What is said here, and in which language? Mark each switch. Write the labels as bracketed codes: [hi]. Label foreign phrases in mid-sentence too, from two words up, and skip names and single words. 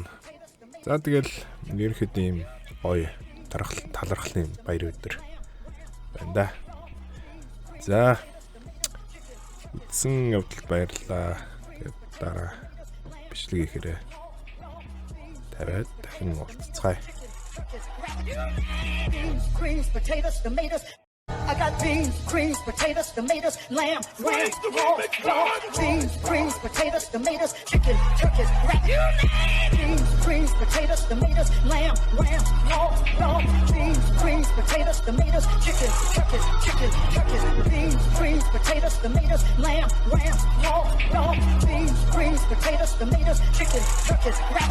[mn] За тэгэл ерөнхийдөө ийм гоё талархлын баяр өдөр байна да. За үдсэн явдалд баярлалаа. Тэгээд дараа бичлэг хийхээрээ тавиад дахин уулзцгаая. [en] I got beans, creams, potatoes, tomatoes, lamb, ram, raw, beans, creams, potatoes, tomatoes, chicken, turkeys, rat. Beans, creams, potatoes, tomatoes, lamb, ram, raw, beans, creams, potatoes, tomatoes, chicken, turkeys, beans, creams, potatoes, tomatoes, lamb, ram, raw, beans, creams, potatoes, tomatoes, chicken, turkeys, rat.